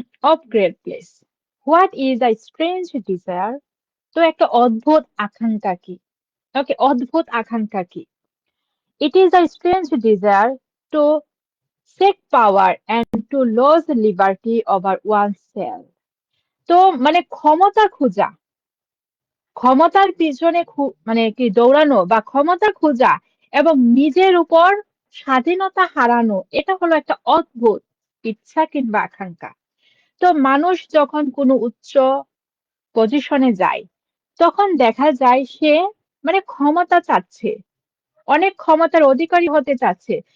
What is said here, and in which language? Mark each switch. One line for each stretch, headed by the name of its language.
English: Of great place, what is a strange desire.
Bangla: তো একটা অদ্ভুত আকাঙ্ক্ষা কি, ওকে, অদ্ভুত আকাঙ্ক্ষা কি।
English: It is a strange desire to seek power and to lose liberty over oneself।
Bangla: তো মানে ক্ষমতা খোঁজা, ক্ষমতার পিছনে মানে কি দৌড়ানো বা ক্ষমতা খোঁজা এবং নিজের উপর স্বাধীনতা হারানো, এটা হলো একটা অদ্ভুত ইচ্ছা কিংবা আকাঙ্ক্ষা। তো মানুষ যখন কোনো উচ্চ পজিশনে যায়, তখন দেখা যায় সে মানে ক্ষমতা চাচ্ছে, অনেক ক্ষমতার অধিকারী হতে চাচ্ছে।